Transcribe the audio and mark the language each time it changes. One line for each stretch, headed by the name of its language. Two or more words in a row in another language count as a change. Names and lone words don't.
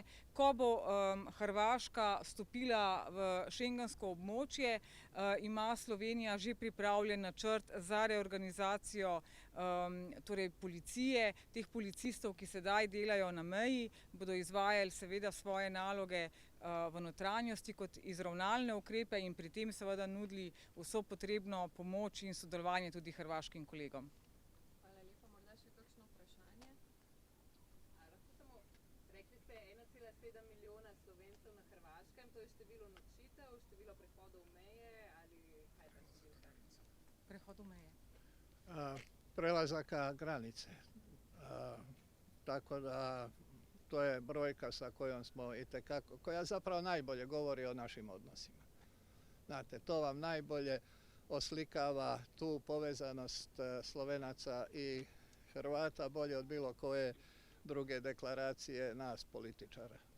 Slovenian: Ko bo Hrvaška vstopila v schengensko območje, ima Slovenija že pripravljen načrt za reorganizacijo torej policije, teh policistov, ki sedaj delajo na meji, bodo izvajali seveda svoje naloge v notranjosti kot izravnalne ukrepe in pri tem seveda nudili vso potrebno pomoč in sodelovanje tudi hrvaškim kolegom. Hvala lepa. Morda še kakšno vprašanje? Lahko samo, rekli ste 1,7 milijona Slovencev na Hrvaškem, to je število nočitev, število prehodov meje ali kaj je ta številka? Prehodov meje.
Croatian: Prelazaka granice. Tako da to je brojka sa kojom smo itekako, koja zapravo najbolje govori o našim odnosima. Znate, to vam najbolje oslikava tu povezanost Slovenaca i Hrvata bolje od bilo koje druge deklaracije nas političara.